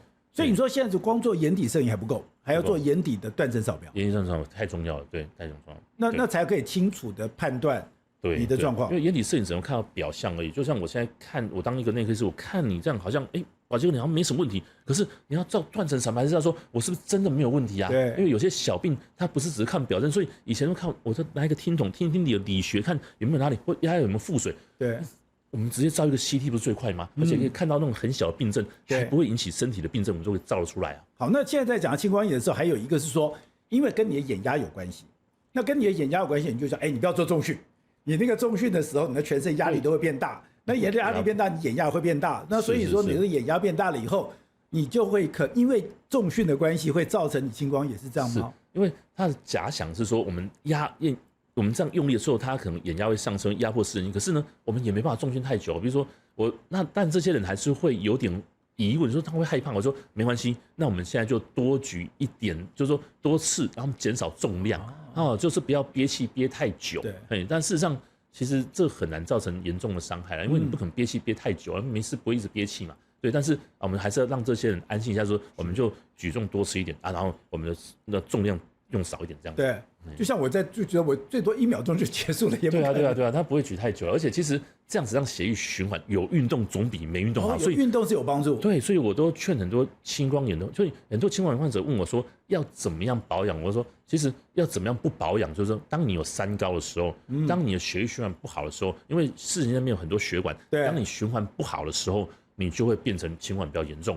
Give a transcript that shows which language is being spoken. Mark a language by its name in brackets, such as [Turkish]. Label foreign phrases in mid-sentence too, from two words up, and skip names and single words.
[Chinese] 所以你說現在光做眼底攝影還不夠，還要做眼底的斷層掃描。眼底斷層掃描太重要了，对，太重要了。那才可以清楚的判斷你的狀況。因為眼底攝影只能看到表象而已。就像我現在看，我當一個內科醫師，我看你這樣好像，結果你好像沒什麼問題。可是你要照斷層掃描，還是要說我是不是真的沒有問題啊？對。因為有些小病它不是只是看表徵，所以以前都看，我就拿一個聽筒聽你的理學，看有沒有哪裡或壓有沒有腹水。對。我們直接照一個 CT 不是最快嗎？而且可以看到那種很小的病症，還不會引起身體的病症，我們就會照得出來啊。好，那現在在講青光眼的時候，還有一個是說，因為跟你的眼壓有關係。那跟你的眼壓有關係，你就講，你不要做重訓，你那個重訓的時候，你的全身壓力都會變大。那眼壓力變大，你眼壓會變大。那所以說，你的眼壓變大了以後，你就會因為重訓的關係，會造成你青光眼，是這樣嗎？因為它的假想是說，我們這樣用力的時候，他可能眼壓會上升，壓迫視神經。可是呢，我們也沒辦法重訓太久。比如說但這些人還是會有點疑問，說他會害怕。我說沒關係，那我們現在就多舉一點，就是說多次，然後減少重量，就是不要憋氣憋太久。對，但事實上其實這很難造成嚴重的傷害了，因為你不可能憋氣憋太久，沒事不會一直憋氣嘛。对，但是我們還是要讓這些人安心一下，說我們就舉重多吃一點啊，然後我們的重量用少一點這樣子。对。就像我就覺得我最多1秒鐘就結束了，也不可能。對啊，他不會舉太久了，而且其實這樣子讓血液循環，有運動總比沒運動好，所以運動是有幫助。對，所以我都勸很多青光眼的，所以很多青光眼患者問我說要怎麼樣保養，我說其實要怎麼樣不保養，就是說當你有三高的時候，當你的血液循環不好的時候，因為視神經那邊有很多血管，當你循環不好的時候，你就會變成青光眼比較嚴重。